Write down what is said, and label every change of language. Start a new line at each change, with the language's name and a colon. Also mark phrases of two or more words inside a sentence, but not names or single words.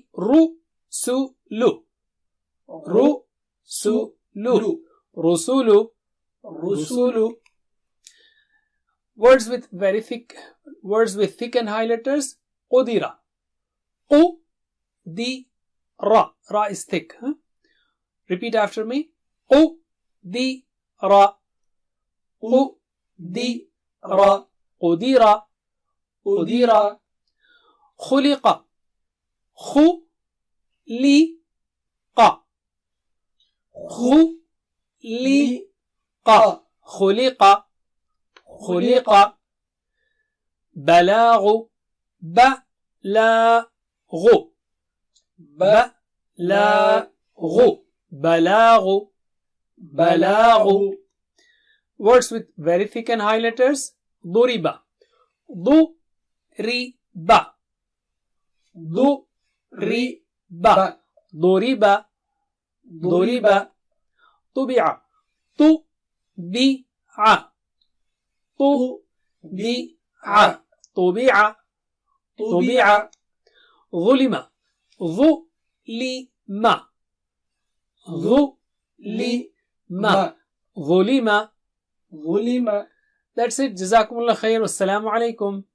Arabic: رُ سُ لُ، رُ سُ لُ، رُسُلُ، رُسُلُ.
English: Words with thick and high letters.
Arabic: قُدِرَ، قُ دِ رَ.
English: Ra is thick. Repeat after me.
Arabic: قُ دِ رَ، قُ دِ رَ، قُدِرَ، قُدِرَ. خُلِقَ، خُ لِ قَ، خُ لِ قَ، خُلِقَ، خُلِقَ. بَلَغُ، بَ لَ غُ، بَ لَ غُ، بَلَغُ، بَلَغُ.
English: Words with very thick and high letters.
Arabic: ضُرِبَ، ضُ رِ بَ، ضُ رِ بَ، ضُرِبَ، ضُرِبَ. طُبِعَ، طُ بِ عَ، طُ بِ عَ، طُبِعَ، طُبِعَ. ظُلِمَ، ظُ لِ مَ، ظُ لِ مَ، ظُلِمَ، ظُلِمَ.
English: That's it.
Arabic: جزاكم الله خير. والسلام عليكم.